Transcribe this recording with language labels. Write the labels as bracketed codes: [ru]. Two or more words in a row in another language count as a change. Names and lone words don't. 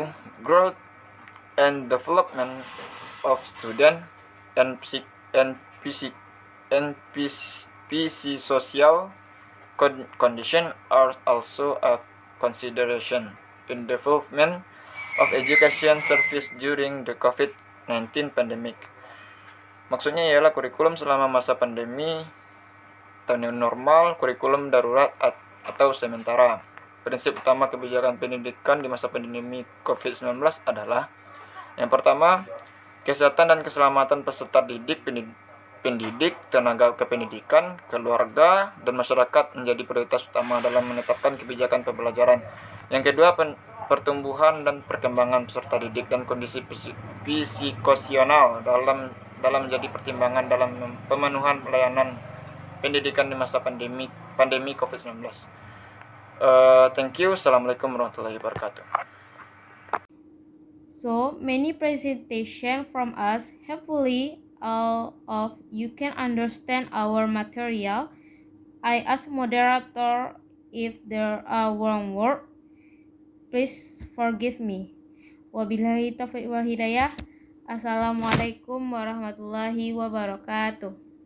[en] Growth and development of students and social condition are also a consideration in development of education service during the COVID-19 pandemic. [id] Maksudnya ialah kurikulum selama masa pandemi atau [en] new normal, [id] kurikulum darurat atau sementara. Prinsip utama kebijakan pendidikan di masa pandemi COVID-19 adalah: yang pertama, kesehatan dan keselamatan peserta didik pendidik, tenaga kependidikan, keluarga, dan masyarakat menjadi prioritas utama dalam menetapkan kebijakan pembelajaran. Yang kedua, pertumbuhan dan perkembangan peserta didik dan kondisi psikosional dalam menjadi pertimbangan dalam pemenuhan pelayanan pendidikan di masa pandemi COVID-19. [en] Thank you. [ar] السلام عليكم ورحمة الله وبركاته. [en] So many presentation from us. Hopefully all of you can understand our material. I ask moderator if there are wrong word. Please forgive me. [ar] وبالله التوفيق والهداية. السلام عليكم ورحمة الله وبركاته.